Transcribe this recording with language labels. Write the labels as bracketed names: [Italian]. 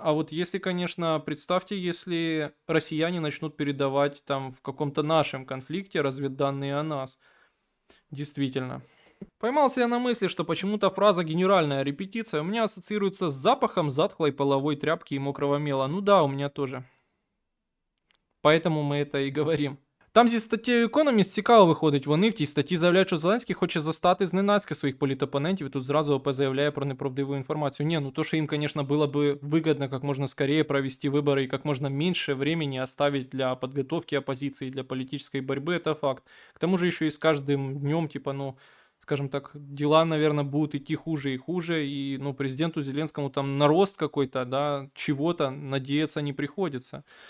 [Russian] А вот если, конечно, представьте, если россияне начнут передавать там в каком-то нашем конфликте разведданные о нас. Действительно. Поймался я на мысли, что почему-то фраза «генеральная репетиция» у меня ассоциируется с запахом затхлой половой тряпки и мокрого мела. Ну да, у меня тоже. Поэтому [Ukrainian] ми это і говоримо. Там зі статтєю Economist цікаво виходить. Вони в тій статті заявляють, що Зеленський хоче застати зненацька своїх політопонентів, і тут зразу ОП заявляє про неправдиву інформацію. [Russian] Не, ну то, что им, конечно, было бы выгодно как можно скорее провести выборы и как можно меньше времени оставить для подготовки оппозиции, для политической борьбы, это факт. К тому же еще и с каждым днем, типа, ну, скажем так, дела, наверное, будут идти хуже и хуже, и, ну, президенту Зеленскому там на рост какой-то, да, чего-то надеяться не приходится.